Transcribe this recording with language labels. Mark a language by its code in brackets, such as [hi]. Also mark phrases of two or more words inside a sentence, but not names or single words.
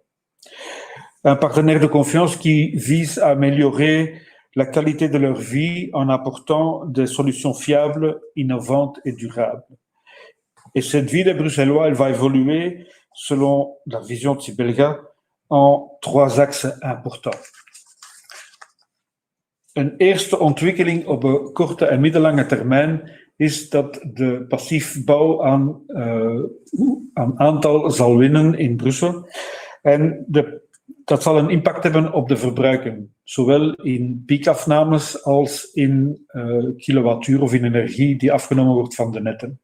[fr] Un partenaire de confiance qui vise à améliorer la qualité de leur vie en apportant des solutions fiables, innovantes et durables. Et cette vie des Bruxellois, elle va évoluer selon la vision de Sibelga en 3 axes importants. [nl] Een eerste ontwikkeling op een korte en middellange termijn is dat de passiefbouw aan aantal zal winnen in Brussel. En dat zal een impact hebben op de verbruiken, zowel in piekafnames als in kilowattuur of in energie die afgenomen wordt van de netten.